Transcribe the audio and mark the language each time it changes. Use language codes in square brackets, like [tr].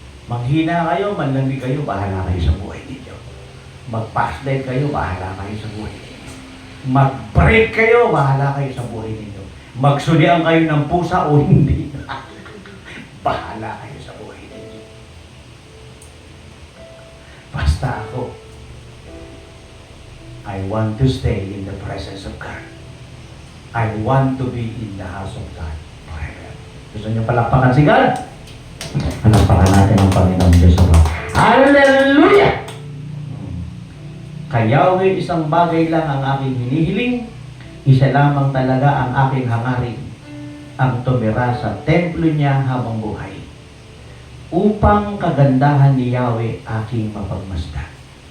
[tl] Manghina kayo, manlamig kayo, bahala kayo sa buhay ninyo. Mag-fast diet kayo, bahala kayo sa buhay ninyo. Mag-break kayo, bahala kayo sa buhay ninyo. Magsulian kayo ng pusa o hindi. Bahala kayo sa buhay ninyo. Basta ako, [en] I want to stay in the presence of God. I want to be in the house of God forever. [tl] Gusto niyo palakpakan si God? Palakpakan natin ang Panginoon Diyos sa Lord. Hallelujah! Kay Yahweh, isang bagay lang ang aking hinihiling, isa lamang talaga ang aking hangarin, ang tumira sa templo niya habang buhay, upang kagandahan ni Yahweh aking mapagmasdan.